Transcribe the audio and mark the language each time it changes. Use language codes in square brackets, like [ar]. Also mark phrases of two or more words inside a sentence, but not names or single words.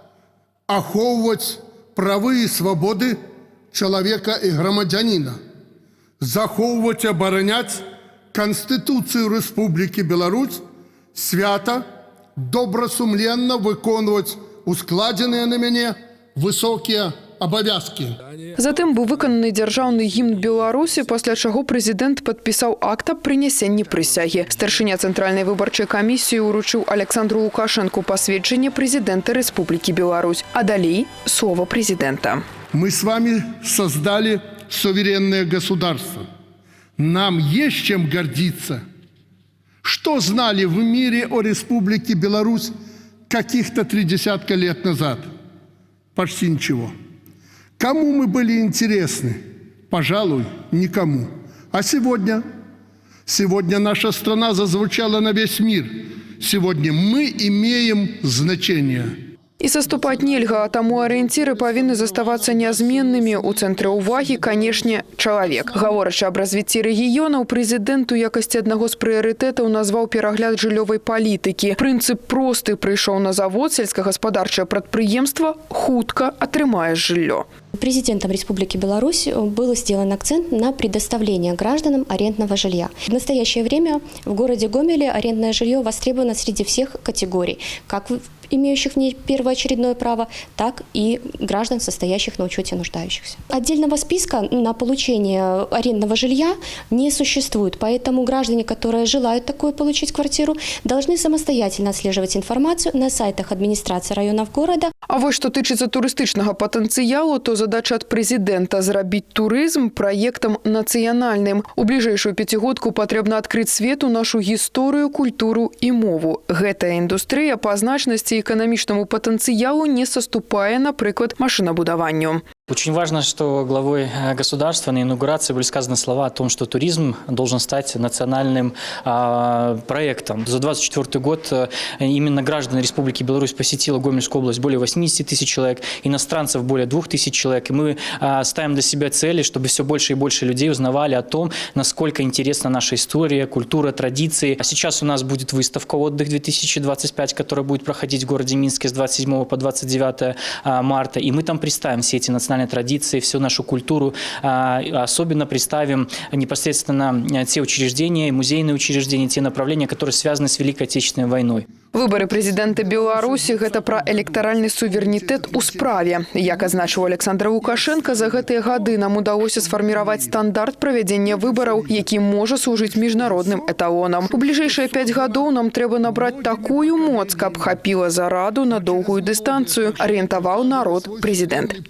[be] ахоўваць правы і свабоды чалавека і грамадзяніна, захоўваць і абараняць Канстытуцыю Рэспублікі Беларусь, свята, добрасумленна выконваць ускладзеныя на мяне высокія абавязкі. Затым быў выкананы дзяржаўны гімн Беларусі, пасля чаго прэзідэнт падпісаў акт аб прынясенні прысягі. Старшыня Цэнтральнай выбарчай камісіі ўручыў Александру Лукашэнку пасведчанне прэзідэнта Рэспублікі Беларусь. А далей слово прэзідэнта. [ru] Мы с вами создали суверенное государство. Нам есть чем гордиться. Что знали в мире о Республике Беларусь каких-то 30 лет назад? Почти ничего. Кому мы были интересны? Пожалуй, никому. А сегодня? Сегодня наша страна зазвучала на весь мир. Сегодня мы имеем значение. [be] І саступаць нельга, а таму арыенціры павінны заставацца нязменнымі. У цэнтры ўвагі, канешне, чалавек. Гаворачы аб развіцці рэгіёнаў, прэзідэнт у якасці аднаго з прыярытэтаў назваў перагляд жыллёвай палітыкі. Прынцып просты: прыйшоў на завод, сельскагаспадарчае прадпрыемства, хутка атрымае жыллё. [ru] Президентом Республики Беларусь был сделан акцент на предоставление гражданам арендного жилья. В настоящее время в городе Гомеле арендное жилье востребовано среди всех категорий, как имеющих в ней первоочередное право, так и граждан, состоящих на учете нуждающихся. Отдельного списка на получение арендного жилья не существует, поэтому граждане, которые желают такую получить квартиру, должны самостоятельно отслеживать информацию на сайтах администрации районов города. [be] А вось што тычыцца турыстычнага патэнцыялу, то задача ад прэзідэнта зрабіць турызм праектам нацыянальным. У бліжэйшую пяцігодку патрэбна адкрыць свету нашу гісторыю, культуру і мову. Гэтая індустрыя па значнасці і эканамічнаму патэнцыялу не саступае, напрыклад, машинабудаванню. [ru] Очень важно, что главой государства на инаугурации были сказаны слова о том, что туризм должен стать национальным проектом. За 2024 год именно граждан Республики Беларусь посетила Гомельскую область более 80 тысяч человек, иностранцев более 2000 человек. И мы ставим для себя цели, чтобы все больше и больше людей узнавали о том, насколько интересна наша история, культура, традиции. А сейчас у нас будет выставка «Отдых 2025», которая будет проходить в городе Минске с 27 по 29 марта. И мы там представим все эти национальные традиции, всю нашу культуру. Особенно представим непосредственно те учреждения, музейные учреждения, те направления, которые связаны с Великой Отечественной войной. [be] Выборы прэзідэнта Беларусі – гэта пра электаральны суверэнітэт у справе. Як азначыў Александр Лукашенко, за гэтыя гады нам удалося сфарміраваць стандарт правядзення выбараў, які можа служыць міжнародным эталонам. У бліжэйшыя 5 гадоў нам трэба набраць такую моц, каб хапіла зараду на доўгую дыстанцыю, арыентаваў народ прэзідэнт.